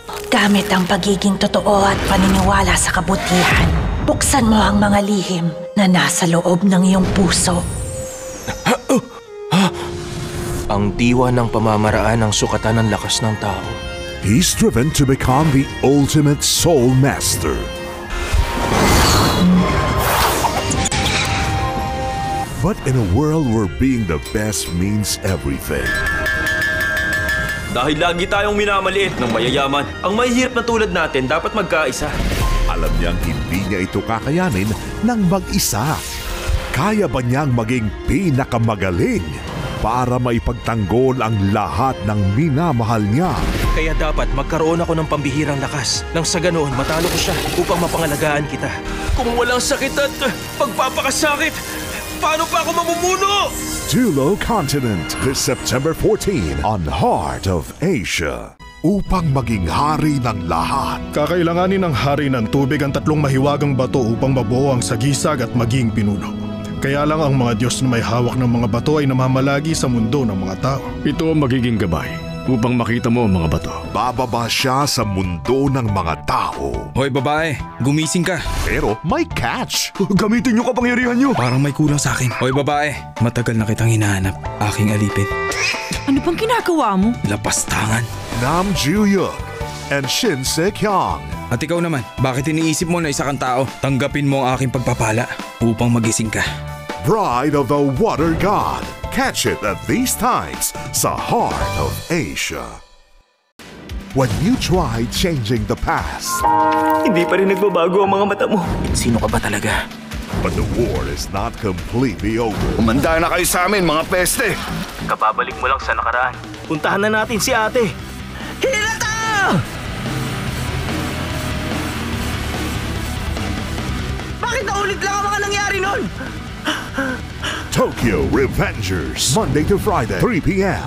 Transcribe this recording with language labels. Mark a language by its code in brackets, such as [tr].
[tl] Gamit ang pagiging totoo at paniniwala sa kabutihan, buksan mo ang mga lihim na nasa loob ng iyong puso. Ang diwa ng pamamaraan ang sukatan ng lakas ng tao. [en] He's driven to become the ultimate soul master. But in a world where being the best means everything. [tl] Dahil lagi tayong minamaliit ng mayayaman, ang mahihirap na tulad natin dapat magkaisa. Alam niyang hindi niya ito kakayanin ng mag-isa. Kaya ba niyang maging pinakamagaling para maipagtanggol ang lahat ng minamahal niya? Kaya dapat magkaroon ako ng pambihirang lakas nang sa ganoon matalo ko siya upang mapangalagaan kita. Kung walang sakit at pagpapakasakit, paano pa ako mamumuno? [en] Dulo Continent this September 14 on Heart of Asia. [tl] Upang maging hari ng lahat. Kakailanganin ng hari ng tubig ang tatlong mahiwagang bato upang mabuo ang sagisag at maging pinuno. Kaya lang ang mga Diyos na may hawak ng mga bato ay namamalagi sa mundo ng mga tao. Ito ang magiging gabay upang makita mo ang mga bato. Bababa siya sa mundo ng mga tao. Hoy babae, gumising ka. Pero may catch. Gamitin niyo kapangyarihan niyo. Parang may kulang sa akin. Hoy babae, matagal na kitang hinahanap. Aking alipin. Ano bang ginagawa mo? Lapastangan. [en] Nam Joo-hyuk and Shin Se-kyung. [tl] At ikaw naman, bakit iniisip mo na isa kang tao? Tanggapin mo ang aking pagpapala upang magising ka. [en] Bride of the Water God. Catch it at these times sa Heart of Asia. When you try changing the past, [tl] Hindi pa rin nagbabago ang mga mata mo. Sino ka ba talaga? [en] but the war is not completely over. [tl] Umanda na kayo sa amin, mga peste. Kababalik mo lang sa nakaraan. Puntahan na natin si ate. Hinata! Bakit naulit lang ang mga nangyari nun? [en] Tokyo Revengers, Monday to Friday, 3 p.m.